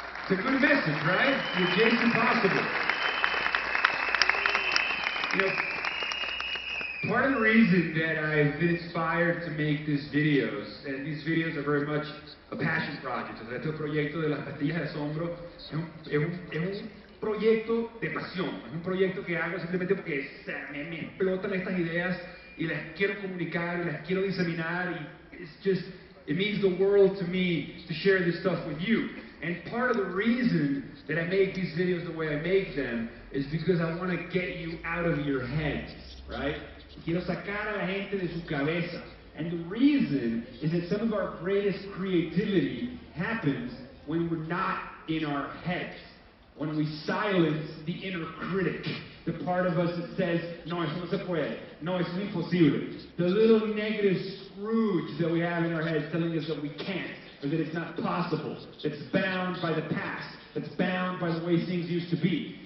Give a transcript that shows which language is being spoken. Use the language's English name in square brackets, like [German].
[English] It's a good message, right? The adjacent possible. You know, part of the reason that I've been inspired to make these videos, and these videos are very much a passion project. [Spanish] O sea, este proyecto de las pastillas de asombro es un proyecto de pasión, es un proyecto que hago simplemente porque me explotan estas ideas y las quiero comunicar y las quiero diseminar y [English] it means the world to me to share this stuff with you. And part of the reason that I make these videos the way I make them is because I want to get you out of your heads, right? [Spanish] Quiero sacar a la gente de su cabeza. [English] And the reason is that some of our greatest creativity happens when we're not in our heads. When we silence the inner critic, the part of us that says, [Spanish] no, eso no se puede, no, es imposible. [English] The little negative Scrooge that we have in our heads telling us that we can't, or that it's not possible, that's bound by the past, that's bound by the way things used to be.